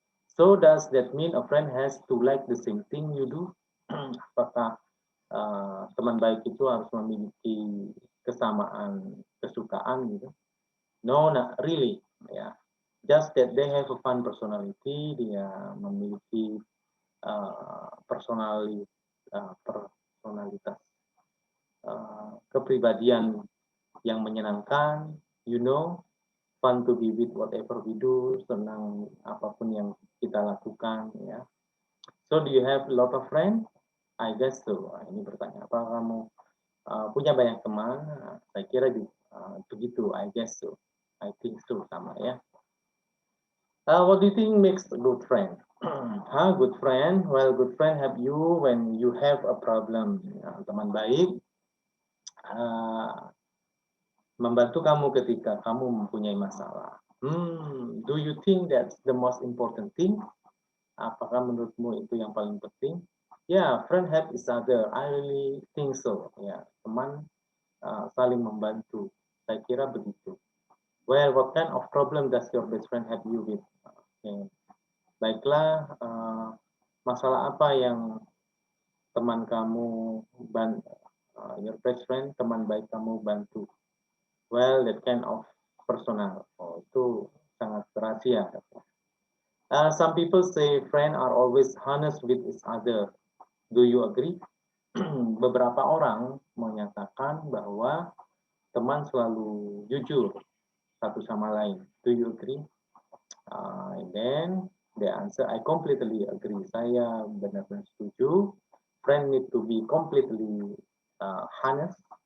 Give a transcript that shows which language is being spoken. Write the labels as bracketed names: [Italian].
[English] So does that mean a friend has to like the same thing you do? [Indonesian] Apakah teman baik itu harus memiliki kesamaan kesukaan gitu. [English] No, not really. Ya, just that they have a fun personality. [Indonesian] Dia memiliki personalitas kepribadian yang menyenangkan. [English] Fun to be with whatever we do. [Indonesian] Senang apapun yang kita lakukan. Ya. [English] So, do you have a lot of friends? I guess so. [Indonesian] Ini pertanyaan. Apa kamu punya banyak teman? Saya kira begitu. [English] I guess so. I think so, [Indonesian] sama ya. [English] What do you think makes a good friend? Good friend? Well, good friend help you when you have a problem. [Indonesian] Teman baik membantu kamu ketika kamu mempunyai masalah. [English] Do you think that's the most important thing? [Indonesian] Apakah menurutmu itu yang paling penting? [English] Yeah, friend help each other. I really think so. [Indonesian] Ya, teman saling membantu. Saya kira begitu. [English] Well, what kind of problem does your best friend help you with? Okay. [Indonesian] Baiklah, masalah apa yang teman kamu [English] your best friend, [Indonesian] teman baik kamu bantu? [English] Well, that kind of personal. Oh, [Indonesian] itu sangat rahasia. [English] Some people say friends are always honest with each other. Do you agree? [Indonesian] Beberapa orang menyatakan bahwa teman selalu jujur satu sama lain. [English] Do you agree? And then the answer, I completely agree. [Indonesian] Saya benar-benar setuju. [English] Friend need to be completely honest.